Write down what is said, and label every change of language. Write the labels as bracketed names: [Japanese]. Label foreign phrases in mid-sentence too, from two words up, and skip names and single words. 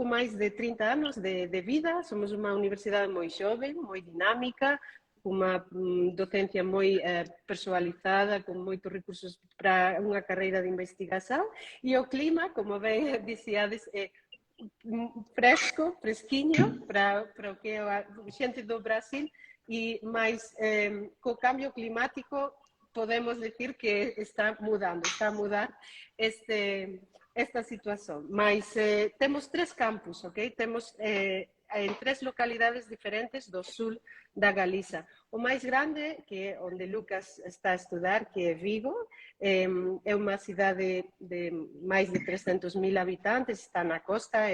[Portuguese] mais de 30 anos de vida, somos uma universidade muito jovem, muito dinâmica, uma docência muito personalizada, com muitos recursos para uma carreira de investigação, e o clima, como bem dizíades, é fresquinho para o que é a gente do Brasil, [Galician] e mais co cambio climático podemos decir que está a mudar esta situación. [Portuguese] Mas temos 3 campus, ok? [Galician] Temos en 3 localidades diferentes do sul da Galiza. O máis grande, que é onde Lucas está a estudar, que é Vigo, é unha cidade de máis de 300.000 habitantes, está na costa,